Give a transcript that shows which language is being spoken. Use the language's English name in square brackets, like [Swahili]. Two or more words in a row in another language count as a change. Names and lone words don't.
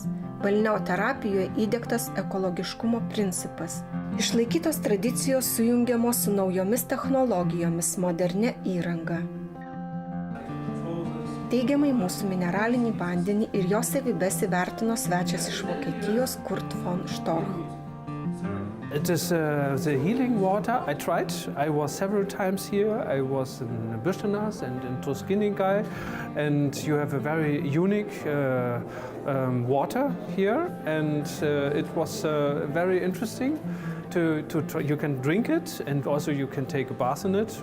[Lithuanian] Balneoterapijoje įdiegtas ekologiškumo principas. Išlaikytos tradicijos sujungiamos su naujomis technologijomis, modernia įranga. Teigiamai mūsų mineralinį vandenį ir jo savybes įvertino svečias iš Vokietijos Kurt von Storch. [English] It is the healing water. I tried. I was several times here. I was in Birstenas and in Tuskininkai, and you have a very unique water here, and it was very interesting to you can drink it, and also you can take a bath in it.